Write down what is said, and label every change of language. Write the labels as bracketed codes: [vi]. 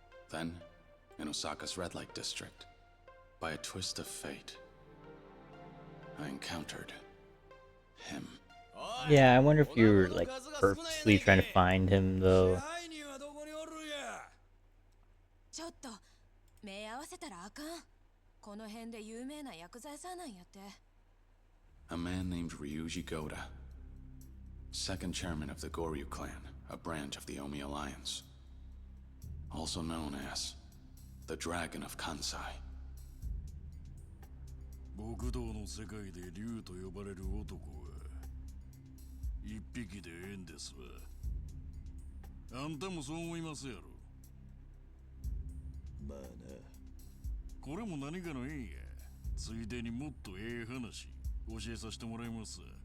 [en] Then, in Osaka's red light district, by a twist of fate, I encountered him. Yeah, I wonder if you were like purposely trying to find him though. [ja] ちょっと目合わせたらあかん。この辺で有名な薬剤師なんやって。 [en] A man named Ryuji Goda, second chairman of the Goryu clan, a branch of the Omi Alliance, also known as the Dragon of Kansai. [ja] 極道の世界で竜と呼ばれる男は一匹でええんですわ。あんたもそう思いますやろ。まあな。これも何かの縁や。ついでにもっとええ話教えさせてもらいます。